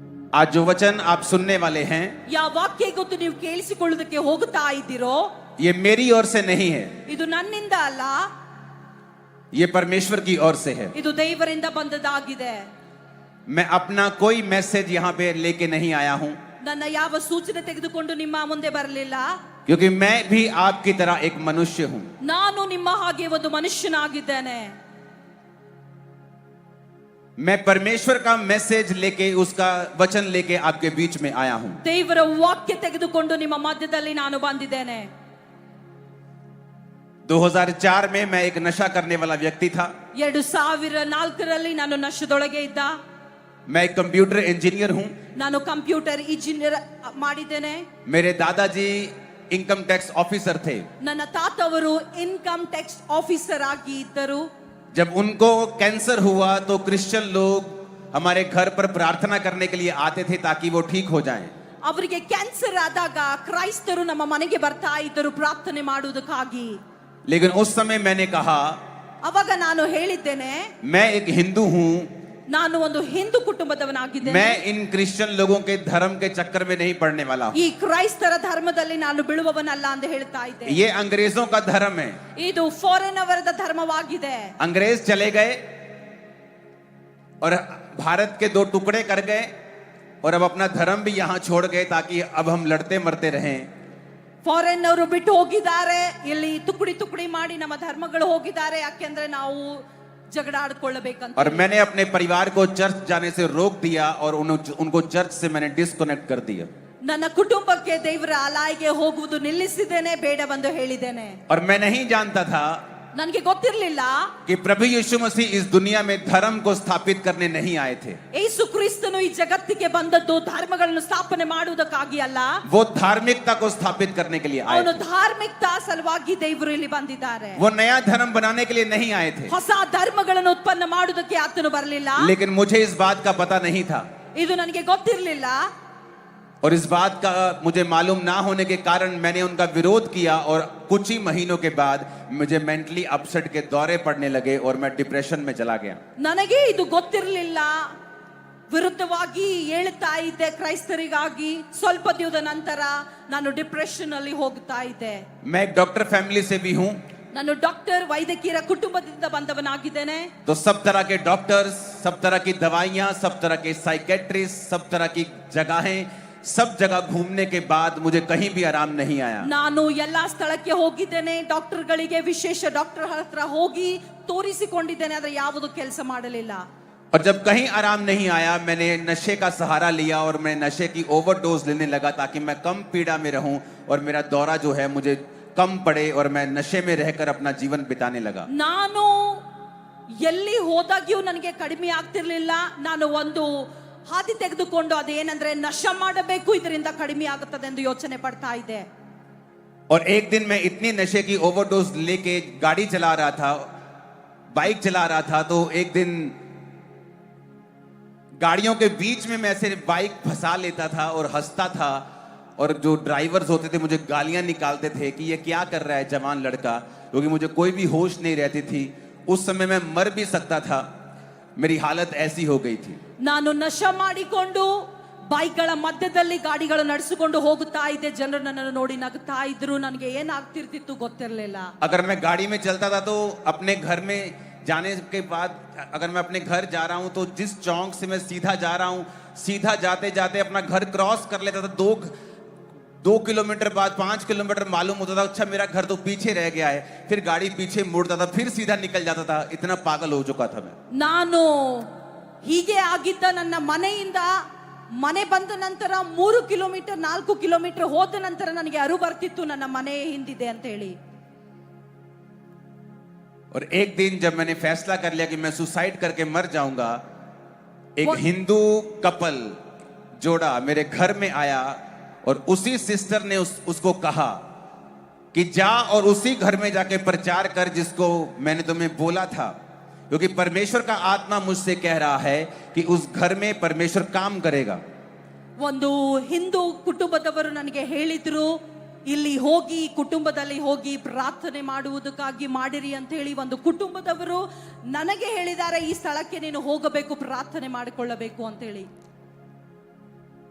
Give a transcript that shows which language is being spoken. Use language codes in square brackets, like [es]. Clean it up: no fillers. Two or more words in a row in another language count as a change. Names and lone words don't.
[hi] आज जो वचन आप सुनने वाले हैं [kn] ಯಾವ ವಾಕ್ಯ ಗೊತ್ತು ನೀವು ಕೇಳಿಸಿಕೊಳ್ಳುವುದಕ್ಕೆ ಹೋಗುತ್ತಾ ಇದ್ದೀರೋ [hi] ये मेरी ओर से नहीं है, [kn] ಇದು ನನ್ನಿಂದ ಅಲ್ಲ, [hi] ये परमेश्वर की ओर से है। [kn] ಇದು ದೇವರಿಂದ ಬಂದದ್ದಾಗಿದೆ. [hi] मैं अपना कोई मैसेज यहाँ पे लेके नहीं आया हूँ, [kn] ನನ್ನ ಯಾವ ಸೂಚನೆ ತೆಗೆದುಕೊಂಡು ನಿಮ್ಮ ಮುಂದೆ ಬರಲಿಲ್ಲ, [hi] क्योंकि मैं भी आपकी तरह एक मनुष्य हूँ। [kn] ನಾನು ನಿಮ್ಮ ಹಾಗೆ ಒಂದು ಮನುಷ್ಯನಾಗಿದ್ದೇನೆ. [hi] मैं परमेश्वर का मैसेज लेके, उसका वचन लेके आपके बीच में आया हूँ। [kn] ದೇವರ ವಾಕ್ಯ ತೆಗೆದುಕೊಂಡು ನಿಮ್ಮ ಮಧ್ಯದಲ್ಲಿ ನಾನು ಬಂದಿದ್ದೇನೆ. [hi] 2004 में मैं एक नशा करने वाला व्यक्ति था। [kn] 2004ರಲ್ಲಿ ನಾನು ನಶೆದೊಳಗೆ ಇದ್ದ. [hi] मैं एक [en] computer engineer [hi] हूँ। [kn] ನಾನು [en] computer engineer [kn] ಮಾಡಿದ್ದೇನೆ. [hi] मेरे दादाजी [en] income tax officer [hi] थे। [kn] ನನ್ನ ತಾತವರು [en] income tax officer [kn] ಆಗಿ ಇದ್ದರು. [hi] जब उनको कैंसर हुआ तो क्रिश्चियन लोग हमारे घर पर प्रार्थना करने के लिए आते थे ताकि वो ठीक हो जाएं। [kn] ಅವರಿಗೆ ಕ್ಯಾನ್ಸರ್ ಆದಾಗ ಕ್ರೈಸ್ತರು ನಮ್ಮ ಮನೆಗೆ ಬರ್ತಾ ಇದ್ದರು ಪ್ರಾರ್ಥನೆ ಮಾಡುವುದಕ್ಕಾಗಿ. [hi] लेकिन उस समय मैंने कहा, [kn] ಅವಾಗ ನಾನು ಹೇಳಿದ್ದೇನೆ, [hi] मैं एक हिंदू हूँ, [kn] ನಾನು ಒಂದು ಹಿಂದೂ ಕುಟುಂಬದವನಾಗಿದ್ದೇನೆ. [hi] मैं इन क्रिश्चियन लोगों के धर्म के चक्कर में नहीं पड़ने वाला हूँ। [kn] ಈ ಕ್ರೈಸ್ತರ ಧರ್ಮದಲ್ಲಿ ನಾನು ಬೀಳುವವನಲ್ಲ ಅಂತ ಹೇಳ್ತಾ ಇದ್ದೆ. [hi] ये अंग्रेजों का धर्म है। [kn] ಇದು ಫಾರಿನ್ ಅವರದ ಧರ್ಮವಾಗಿದೆ. [hi] अंग्रेज चले गए और भारत के 2 टुकड़े कर गए और अब अपना धर्म भी यहाँ छोड़ गए ताकि अब हम लड़ते मरते रहें। [kn] ಫಾರಿನ್ ಅವರು ಬಿಟ್ಟು ಹೋಗಿದ್ದಾರೆ, ಇಲ್ಲಿ ತುಕಡಿ ತುಕಡಿ ಮಾಡಿ ನಮ್ಮ ಧರ್ಮಗಳು ಹೋಗಿದ್ದಾರೆ, ಯಾಕೆಂದ್ರೆ ನಾವು झगड़ा आड़ಕೊಳ್ಳಬೇಕಂತ. [hi] और मैंने अपने परिवार को चर्च जाने से रोक दिया और उनको चर्च से मैंने डिस्कनेक्ट कर दिया. [kn] ನನ್ನ ಕುಟುಂಬಕ್ಕೆ ದೇವರ ಆಲಯಕ್ಕೆ ಹೋಗುವುದು ನಿಲ್ಲಿಸಿದ್ದೇನೆ, ಬೇಡವೆಂದು ಹೇಳಿದ್ದೇನೆ. [hi] और मैं नहीं जानता था [kn] ನನಗೆ ಗೊತ್ತಿರಲಿಲ್ಲ [hi] कि प्रभु यीशु मसीह इस दुनिया में धर्म को स्थापित करने नहीं आए थे। [kn] ಯೇಸು ಕ್ರಿಸ್ತನು ಈ ಜಗತ್ತಿಗೆ ಬಂದದ್ದು ಧರ್ಮಗಳನ್ನು ಸ್ಥಾಪನೆ ಮಾಡುವುದಕ್ಕಾಗಿ ಅಲ್ಲ, [hi] वो धार्मिकता को स्थापित करने के लिए आए [kn] ಅವನು [hi] थे। [kn] ಧಾರ್ಮಿಕತಾ ಸಲುವಾಗಿ ದೇವರು ಇಲ್ಲಿ ಬಂದಿದ್ದಾರೆ. [hi] वो नया धर्म बनाने के लिए नहीं आए थे। [kn] ಹೊಸ ಧರ್ಮಗಳನ್ನು ಉತ್ಪನ್ನ ಮಾಡುವುದಕ್ಕೆ ಆತನು ಬರಲಿಲ್ಲ. [hi] लेकिन मुझे इस बात का पता नहीं था, [kn] ಇದು ನನಗೆ ಗೊತ್ತಿರಲಿಲ್ಲ. [hi] और इस बात का मुझे मालूम ना होने के कारण मैंने उनका विरोध किया और कुछ ही महीनों के बाद मुझे [en] mentally upset [hi] के दौरे पड़ने लगे और मैं डिप्रेशन में चला गया. [kn] ನನಗೆ ಇದು ಗೊತ್ತಿರಲಿಲ್ಲ, ವಿರುದ್ಧವಾಗಿ ಹೇಳ್ತಾ ಇದ್ದೆ ಕ್ರೈಸ್ತರಿಗಾಗಿ. ಸ್ವಲ್ಪ ದಿನದ ನಂತರ ನಾನು ಡಿಪ್ರೆಷನ್ ಅಲ್ಲಿ ಹೋಗ್ತಾ ಇದ್ದೆ. [hi] मैं एक [en] doctor family [hi] से भी हूँ, [kn] ನಾನು ಡಾಕ್ಟರ್ ವೈದ್ಯಕೀಯ ಕುಟುಂಬದಿಂದ ಬಂದವನಾಗಿದ್ದೇನೆ. [hi] तो सब तरह के डॉक्टर्स, सब तरह की दवाइयाँ, सब तरह के साइकेट्रिस्ट, सब तरह की जगहें, सब जगह घूमने के बाद मुझे कहीं भी आराम नहीं आया. [kn] ನಾನು ಎಲ್ಲಾ ಸ್ಥಳಕ್ಕೆ ಹೋಗಿದ್ದೇನೆ, ಡಾಕ್ಟರ್ಗಳಿಗೆ ವಿಶೇಷ ಡಾಕ್ಟರ್ ಹತ್ರ ಹೋಗಿ ತೋರಿಸಿಕೊಂಡಿದ್ದೇನೆ, ಆದ್ರೆ ಯಾವುದು ಕೆಲಸ ಮಾಡಲಿಲ್ಲ. [hi] और जब कहीं आराम नहीं आया मैंने नशे का सहारा लिया और मैं नशे की ओवरडोज लेने लगा ताकि मैं कम पीड़ा में रहूं और मेरा दौरा जो है मुझे कम पड़े और मैं नशे में रहकर अपना जीवन बिताने लगा. [kn] ನಾನು ಎಲ್ಲಿ ಹೋದಾಗ್ಯೂ ನನಗೆ ಕಡಿಮೆ ಆಗ್ತಿರ್ಲಿಲ್ಲ. ನಾನು ಒಂದು ಹಾದಿ ತೆಗೆದುಕೊಂಡು ಅದೇನಂದ್ರೆ ನಶ ಮಾಡಬೇಕು, ಇದರಿಂದ ಕಡಿಮೆ ಆಗುತ್ತದೆ ಎಂದು ಯೋಚನೆ ಪಡ್ತಾ ಇದ್ದೆ. [hi] और एक दिन मैं इतनी नशे की ओवरडोज लेके गाड़ी चला रहा था, बाइक चला रहा था, तो एक दिन गाड़ियों के बीच में मैं ऐसे बाइक फंसा लेता था और हंसता था और जो ड्राइवर्स होते थे मुझे गालियां निकालते थे कि ये क्या कर रहा है जवान लड़का, क्योंकि मुझे कोई भी होश नहीं रहती थी. उस समय मैं मर भी सकता था, मेरी हालत ऐसी हो गई थी. [kn] ನಾನು ನಶ ಮಾಡಿಕೊಂಡು ಬೈಕ್ಗಳ ಮಧ್ಯದಲ್ಲಿ ಗಾಡಿಗಳು ನಡೆಸಿಕೊಂಡು ಹೋಗುತ್ತಾ ಇದ್ದೆ. ಜನರು ನನ್ನನ್ನು ನೋಡಿ ನಗುತ್ತಾ ಇದ್ರು, ನನಗೆ ಏನಾಗ್ತಿರ್ತಿತ್ತು ಗೊತ್ತಿರಲಿಲ್ಲ. [hi] अगर मैं गाड़ी में चलता था तो अपने घर में जाने के बाद अगर मैं अपने घर जा रहा हूं तो जिस चौक से मैं सीधा जा रहा हूं, सीधा जाते जाते अपना घर क्रॉस कर लेता था. 2 किलोमीटर बाद 5 किलोमीटर मालूम होता था, अच्छा मेरा घर तो पीछे रह गया है. फिर गाड़ी पीछे मुड़ता था, फिर सीधा निकल जाता था. इतना पागल हो चुका था मैं. [kn] ನಾನು ಹೀಗೆ ಆಗಿದ್ದ. ನನ್ನ ಮನೆಯಿಂದ ಮನೆ ಬಂದ ನಂತರ 3 ಕಿಲೋಮೀಟರ್ 4 ಕಿಲೋಮೀಟರ್ ಹೋದ ನಂತರ ನನಗೆ ಅರು ಬರ್ತಿತ್ತು ನನ್ನ ಮನೆ ಹಿಂದಿದೆ ಅಂತ ಹೇಳಿ. [hi] और एक दिन जब मैंने फैसला कर लिया कि मैं सुसाइड करके मर जाऊंगा, एक हिंदू कपल जोड़ा मेरे घर में आया और उसी सिस्टर ने उसको कहा कि जा और उसी घर में जाके प्रचार कर जिसको मैंने तुम्हें बोला था, क्योंकि परमेश्वर का आत्मा मुझसे कह रहा है कि उस घर में परमेश्वर काम करेगा. [kn] ಒಂದು ಹಿಂದೂ ಕುಟುಂಬದವರು ನನಗೆ ಹೇಳಿದ್ರು, ಇಲ್ಲಿ ಹೋಗಿ ಕುಟುಂಬದಲ್ಲಿ ಹೋಗಿ ಪ್ರಾರ್ಥನೆ ಮಾಡುವುದಕ್ಕಾಗಿ ಮಾಡಿರಿ ಅಂತ ಹೇಳಿ ಒಂದು ಕುಟುಂಬದವರು ನನಗೆ ಹೇಳಿದ್ದಾರೆ, ಈ ಸ್ಥಳಕ್ಕೆ ನೀನು ಹೋಗಬೇಕು, ಪ್ರಾರ್ಥನೆ ಮಾಡಿಕೊಳ್ಳಬೇಕು ಅಂತ ಹೇಳಿ.